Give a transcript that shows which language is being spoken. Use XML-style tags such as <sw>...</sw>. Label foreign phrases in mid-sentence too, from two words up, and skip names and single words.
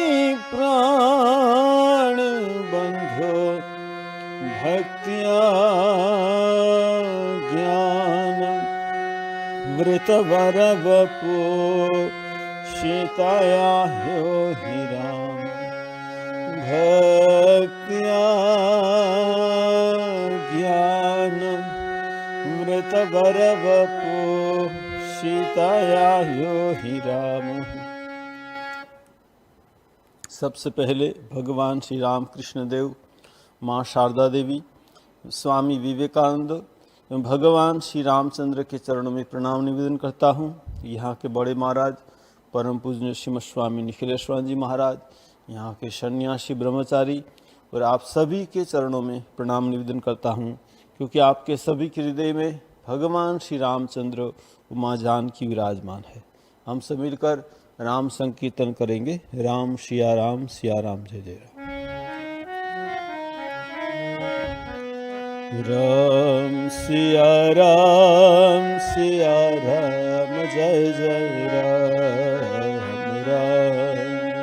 <sa>प्राण बंधो भक्त्या ज्ञानं वृतवरवपो सीताया ह्यो हि राम। भक्त्या ज्ञानं वृतवरवपो सीताया ह्यो हि राम।</sa> <hi>सबसे पहले भगवान श्री राम कृष्ण देव, माँ शारदा देवी, स्वामी विवेकानंद एवं भगवान श्री रामचंद्र के चरणों में प्रणाम निवेदन करता हूँ। यहाँ के बड़े महाराज परम पूज्य श्रीमद स्वामी निखिलेश्वर जी महाराज, यहाँ के सन्यासी ब्रह्मचारी और आप सभी के चरणों में प्रणाम निवेदन करता हूँ, क्योंकि आपके सभी के हृदय में भगवान श्री रामचंद्र माँ जानकी विराजमान है। हम सब मिलकर राम संकीर्तन करेंगे। राम सिया राम, सिया राम जय जय राम। राम सिया राम, सिया राम जय जय राम राम।</hi>